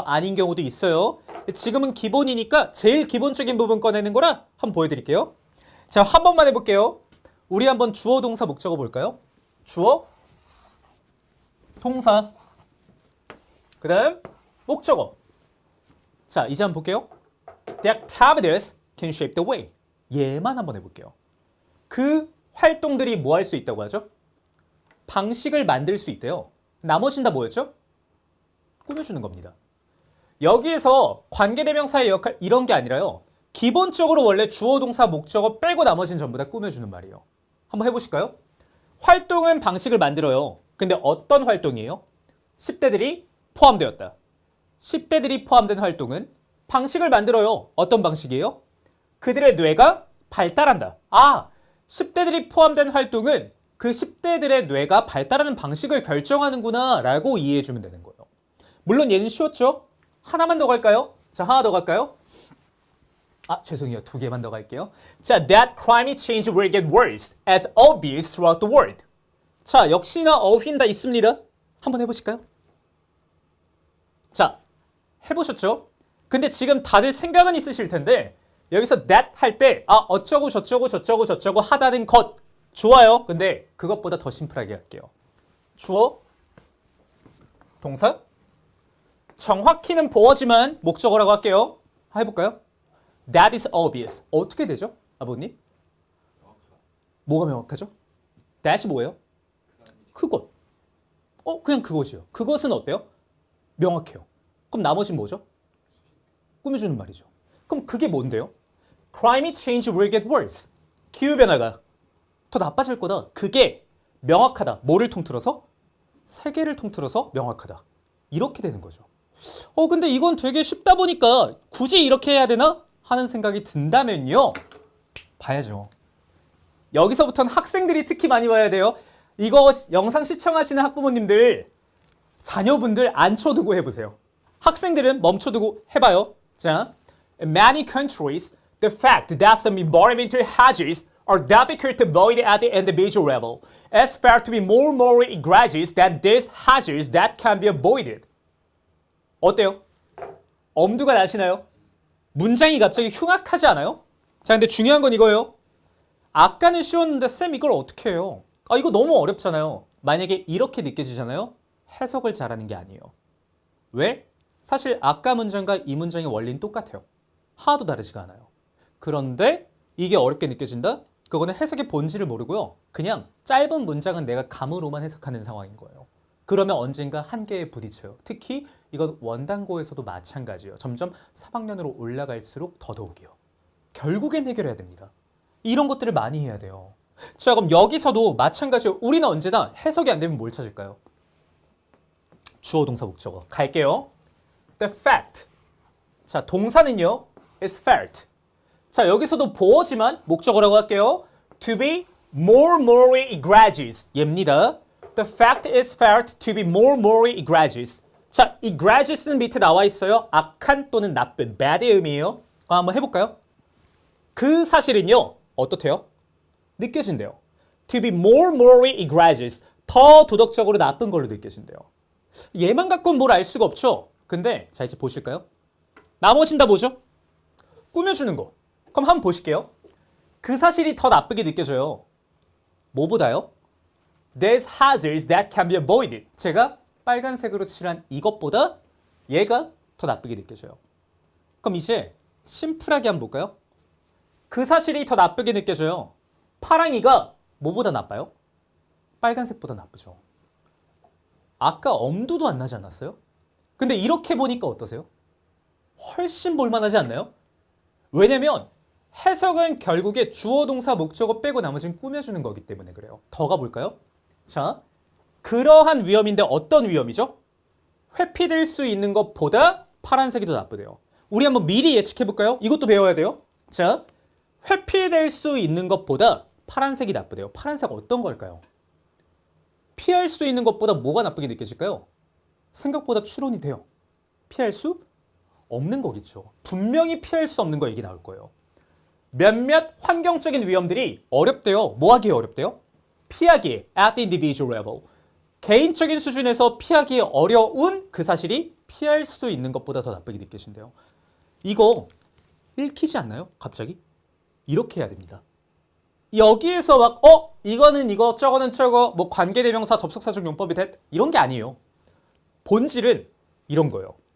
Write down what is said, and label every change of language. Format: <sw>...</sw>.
<ko>아닌 경우도 있어요. 지금은 기본이니까 제일 기본적인 부분 꺼내는 거라 한번 보여드릴게요. 자, 한 번만 해볼게요. 우리 한번 주어, 동사, 목적어 볼까요? 주어, 동사, 그 다음 목적어. 자, 이제 한번 볼게요.</ko> <en>The activities can shape the way.</en> <ko>얘만 한번 해볼게요. 그 활동들이 뭐 할 수 있다고 하죠? 방식을 만들 수 있대요. 나머진 다 뭐였죠? 꾸며주는 겁니다. 여기에서 관계대명사의 역할 이런 게 아니라요. 기본적으로 원래 주어, 동사, 목적어 빼고 나머진 전부 다 꾸며주는 말이에요. 한번 해보실까요? 활동은 방식을 만들어요. 근데 어떤 활동이에요? 10대들이 포함되었다. 10대들이 포함된 활동은 방식을 만들어요. 어떤 방식이에요? 그들의 뇌가 발달한다. 아, 10대들이 포함된 활동은 그 10대들의 뇌가 발달하는 방식을 결정하는구나 라고 이해해주면 되는 거예요. 물론 얘는 쉬웠죠? 하나만 더 갈까요? 자, 하나 더 갈까요? 아, 죄송해요. 2개만 더 갈게요. 자,</ko> <en>that climate change will get worse as obvious throughout the world.</en> <ko>자, 역시나 어휘는 다 있습니다. 한번 해보실까요? 자, 해보셨죠? 근데 지금 다들 생각은 있으실 텐데 여기서 that 할 때 어쩌고 저쩌고 저쩌고 저쩌고 하다는 것 좋아요. 근데 그것보다 더 심플하게 할게요. 주어, 동사, 정확히는 보어지만 목적어라고 할게요. 해볼까요?</ko> <en>That is obvious.</en> <ko>어떻게 되죠? 아버님? 뭐가 명확하죠? That이 뭐예요? 그것. 그냥 그것이요. 그것은 어때요? 명확해요. 그럼 나머지는 뭐죠? 꾸며주는 말이죠. 그럼 그게 뭔데요?</ko> <en>Climate change will get worse.</en> <ko>기후변화가 더 나빠질 거다. 그게 명확하다. 뭐를 통틀어서? 세계를 통틀어서 명확하다. 이렇게 되는 거죠. 근데 이건 되게 쉽다 보니까 굳이 이렇게 해야 되나? 하는 생각이 든다면요. 봐야죠. 여기서부터는 학생들이 특히 많이 봐야 돼요. 이거 영상 시청하시는 학부모님들 자녀분들 안 쳐두고 해보세요. 학생들은 멈춰두고 해봐요.</ko> <en>자, in many countries, the fact that some environmental hazards are difficult to avoid at the individual level is felt to be more egregious than these hazards that can be avoided.</en> <ko>어때요? 엄두가 나시나요? 문장이 갑자기 흉악하지 않아요? 자, 근데 중요한 건 이거예요. 아까는 쉬웠는데 쌤 이걸 어떻게 해요? 이거 너무 어렵잖아요. 만약에 이렇게 느껴지잖아요? 해석을 잘하는 게 아니에요. 왜? 사실 아까 문장과 이 문장의 원리는 똑같아요. 하나도 다르지가 않아요. 그런데 이게 어렵게 느껴진다? 그거는 해석의 본질을 모르고요. 그냥 짧은 문장은 내가 감으로만 해석하는 상황인 거예요. 그러면 언젠가 한계에 부딪혀요. 특히 이건 원단고에서도 마찬가지예요. 점점 3학년으로 올라갈수록 더더욱이요. 결국엔 해결해야 됩니다. 이런 것들을 많이 해야 돼요. 자, 그럼 여기서도 마찬가지로 우리는 언제나 해석이 안 되면 뭘 찾을까요? 주어, 동사, 목적어. 갈게요.</ko> <en>The fact.</en> <ko>자, 동사는요.</ko> <en>is felt.</en> <ko>자, 여기서도 보어지만 목적어라고 할게요.</ko> <en>To be more egregious.</en> <ko>얘입니다.</ko> <en>The fact is felt to be more egregious.</en> <ko>자, egregious는 밑에 나와 있어요. 악한 또는 나쁜, bad의 의미예요. 한번 해볼까요? 그 사실은요. 어떻대요? 느껴진대요.</ko> <en>To be more egregious.</en> <ko>더 도덕적으로 나쁜 걸로 느껴진대요. 얘만 갖고는 뭘 알 수가 없죠. 근데 자, 이제 보실까요? 나머진 다 뭐죠? 꾸며주는 거. 그럼 한번 보실게요. 그 사실이 더 나쁘게 느껴져요. 뭐보다요?</ko> <en>These hazards that can be avoided.</en> <ko>제가 빨간색으로 칠한 이것보다 얘가 더 나쁘게 느껴져요. 그럼 이제 심플하게 한번 볼까요? 그 사실이 더 나쁘게 느껴져요. 파랑이가 뭐보다 나빠요? 빨간색보다 나쁘죠. 아까 엄두도 안 나지 않았어요? 근데 이렇게 보니까 어떠세요? 훨씬 볼만하지 않나요? 왜냐면 해석은 결국에 주어, 동사, 목적어 빼고 나머지는 꾸며주는 거기 때문에 그래요. 더 가볼까요? 자, 그러한 위험인데 어떤 위험이죠? 회피될 수 있는 것보다 파란색이 더 나쁘대요. 우리 한번 미리 예측해볼까요? 이것도 배워야 돼요. 자, 회피될 수 있는 것보다 파란색이 나쁘대요. 파란색 어떤 걸까요? 피할 수 있는 것보다 뭐가 나쁘게 느껴질까요? 생각보다 추론이 돼요. 피할 수 없는 거겠죠. 분명히 피할 수 없는 거 얘기 나올 거예요. 몇몇 환경적인 위험들이 어렵대요. 뭐 하기에 어렵대요? 피하기</ko> <en>at the individual level.</en> <ko>개인적인 수준에서 피하기 어려운 그 사실이 피할 수 있는 것보다 더 나쁘게 느껴진대요. 이거 읽히지 않나요? 갑자기? 이렇게 해야 됩니다. 여기에서 막 이거는 이거 저거는 저거 뭐 관계대명사 접속사적 용법이 이런 게 아니에요. 본질은 이런 거예요.</ko>